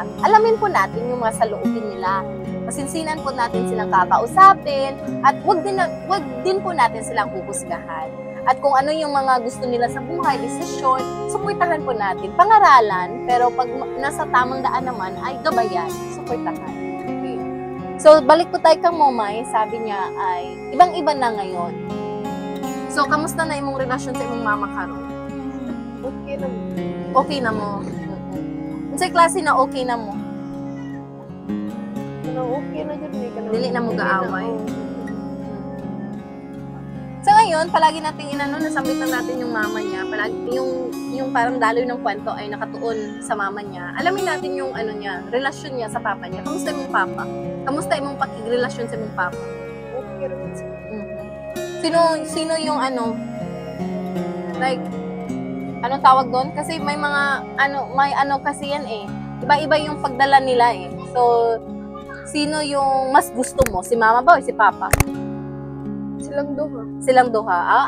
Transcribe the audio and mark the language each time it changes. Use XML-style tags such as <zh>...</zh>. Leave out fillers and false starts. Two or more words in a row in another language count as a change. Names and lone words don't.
<tl>Alamin po natin yung mga saloobin nila. Masinsinan po natin silang kakausapin at wag din po natin silang huhusgahan. At kung ano yung mga gusto nila sa buhay, desisyon, suportahan po natin. Pangaralan, pero pag nasa tamang daan naman, ay gabayan, suportahan. Okay. So, balik po tayo kang Momay, sabi niya ay ibang-iba na ngayon. So,</tl> <ceb>kamusta na imong relasyon sa imong mama karon? Okay na mo. Okay na mo. Unsay klase na okay na mo? Okay na jud ni kanang. Dili na mo gaaway.</ceb> <tl>So ngayon, palagi nating nasambitan natin yung mama niya. Palagi yung parang daloy ng kwento ay nakatuon sa mama niya. Alamin natin yung relasyon niya sa papa niya.</tl> <ceb>Kamusta imong papa? Kamusta imong pakigrelasyon sa imong papa? Okay ra man siya.</ceb> <tl>Sino yung like, anong tawag doon? Kasi may mga, kasi yan eh. Iba-iba yung pagdala nila eh. So, sino yung mas gusto mo? Si mama ba o si papa?</tl> <ceb>Silang duha.</ceb>